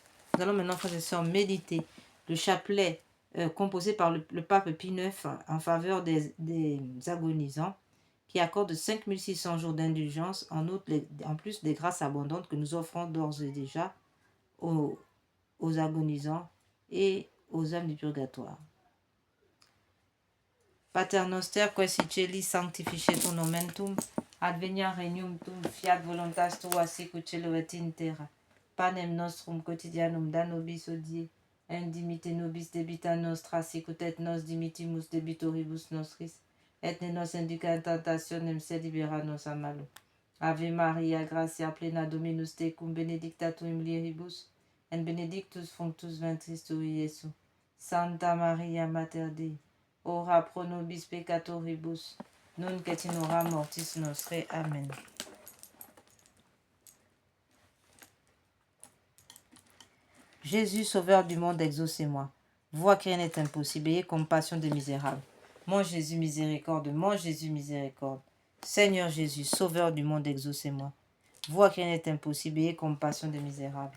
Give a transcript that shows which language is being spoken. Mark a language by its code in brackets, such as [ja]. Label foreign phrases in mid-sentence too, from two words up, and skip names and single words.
[fr] Nous allons maintenant, frères et sœurs, méditer le chapelet composé par le pape Pie IX en faveur des agonisants, qui accorde 5600 jours d'indulgence, en plus des grâces abondantes que nous offrons d'ores et déjà aux agonisants et aux âmes du purgatoire. [la] Pater noster, quae celi sanctificetur nomen tuum, adveniat regnum tuum, fiat voluntas tua sicut cielo et in terra. Panem nostrum quotidianum da nobis hodie, et dimitte nobis debita nostra, sicut et nos dimittimus debitoribus nostris, et ne nos induca in tentationem, sed libera nos a malo. Ave Maria, gratia plena Dominus tecum, benedicta tu in mulieribus, et benedictus fructus ventris tui, Iesus. Santa Maria, Mater Dei, ora pro nobis peccatoribus, nunc et in hora mortis nostre. Amen. [fr] Jésus, sauveur du monde, exaucez-moi. Vois que rien n'est impossible, ayez compassion des misérables. Mon Jésus, miséricorde, mon Jésus, miséricorde. Seigneur Jésus, sauveur du monde, exaucez-moi. Vois que rien n'est impossible, ayez compassion des misérables.